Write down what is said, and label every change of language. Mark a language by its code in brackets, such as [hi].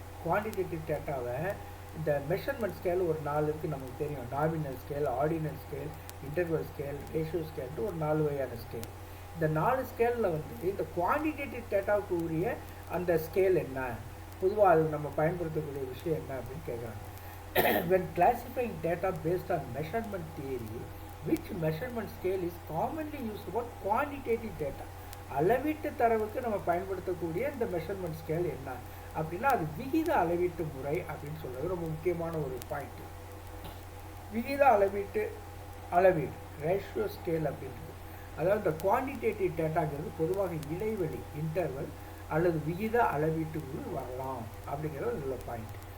[ta] Quantitative டேட்டாவை இந்த measurement scale ஒரு 4 இருக்குது நமக்கு தெரியும். Nominal scale, ordinal scale, interval scale, ratio ஸ்கேல்ட்டு ஒரு 4 வகையான ஸ்கேல். இந்த 4 ஸ்கேலில் இந்த குவான்டிடேட்டிவ் டேட்டாவுக்கு உரிய அந்த ஸ்கேல் என்ன, பொதுவாக அது நம்ம பயன்படுத்தக்கூடிய விஷயம் என்ன அப்படின்னு கேட்குறாங்க. [en] When classifying data based on measurement theory, which measurement scale is commonly used for quantitative data? [ta] அளவீட்டு தரவுக்கு நம்ம பயன்படுத்தக்கூடிய இந்த மெஷர்மெண்ட் ஸ்கேல் என்ன அப்படின்னா அது விகித அளவீட்டு முறை அப்படின்னு சொல்கிறது ரொம்ப முக்கியமான ஒரு பாயிண்ட். விகித அளவீடு ரேஷியோ ஸ்கேல் அப்படின்றது, அதாவது இந்த குவான்டிடேட்டிவ் டேட்டாங்கிறது பொதுவாக இடைவெளி இன்டர்வல் அல்லது விகித அளவீட்டுக்குள் வரலாம் அப்படிங்கிறது உள்ள பாயிண்ட்.